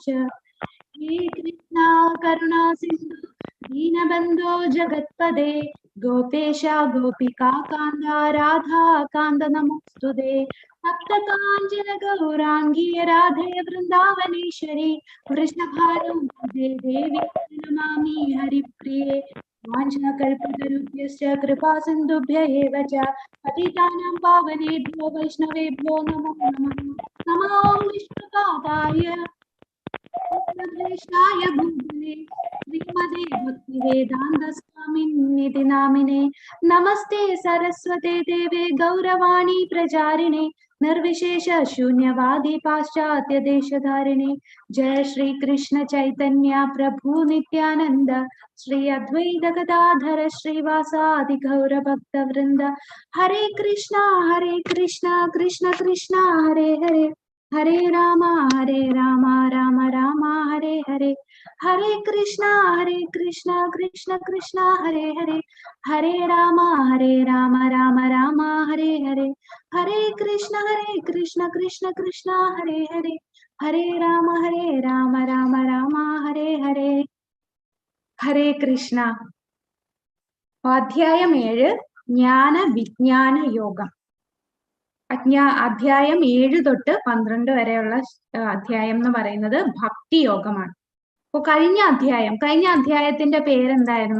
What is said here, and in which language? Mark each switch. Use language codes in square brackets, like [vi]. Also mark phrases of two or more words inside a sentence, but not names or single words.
[sa] ഹേ കൃഷ്ണ കരുണാ സിന്ധു ദീനബന്ധോ ജഗത്പദേ ഗോപേശ ഗോപികാ കാന്ത രാധാ കാന്ത നമോസ്തുതേ. ഭക്തകാഞ്ചന ഗൗരാംഗീ രാധേ വൃന്ദാവനേശ്വരി വൃഷഭാരൂഢേ ദേവി നമാമി ഹരിപ്രിയേ. വാഞ്ചാകൽപതരുഭ്യശ്ച കൃപാ സിന്ധുഭ്യ ഏവ ച പതിതാനാം പാവനേഭ്യോ വൈഷ്ണവേഭ്യോ നമോ നമഃ. നമോ വിഷ്ണുപാദായ കൃഷ്ണായ ഭൂതലേ ശ്രീമതേ ഭക്തിവേദാന്ത സ്വാമിനിധി നാമിനെ. നമസ്തേ സരസ്വതേ ദേവേ ഗൗരവാണി പ്രചാരിണേ നിർവിശേഷ ശൂന്യവാദി പാശ്ചാത്യ ദേശധാരിണേ. ജയ ശ്രീ കൃഷ്ണ ചൈതന്യ പ്രഭു നിത്യാനന്ദ ശ്രീ അദ്വൈത ഗദാധര ശ്രീവാസാദി ഗൗരഭക്ത വൃന്ദ. ഹരേ കൃഷ്ണ കൃഷ്ണ കൃഷ്ണ ഹരേ ഹരേ, ഹരേ രാമ രാമ രാമ ഹരേ ഹരേ. ഹരേ കൃഷ്ണ കൃഷ്ണ കൃഷ്ണ ഹരേ ഹരേ, ഹരേ രാമ രാമ രാമ ഹരേ ഹരേ. ഹരേ കൃഷ്ണ കൃഷ്ണ കൃഷ്ണ ഹരേ ഹരേ, ഹരേ രാമ രാമ രാമ ഹരേ ഹരേ. ഹരേ കൃഷ്ണ. [ml] അധ്യായം 7 ജ്ഞാന വിജ്ഞാന യോഗം. അധ്യായം 7 തൊട്ട് 12 വരെയുള്ള അധ്യായം എന്ന് പറയുന്നത് ഭക്തി യോഗമാണ്. അപ്പൊ കഴിഞ്ഞ അധ്യായത്തിന്റെ പേരെന്തായിരുന്നു?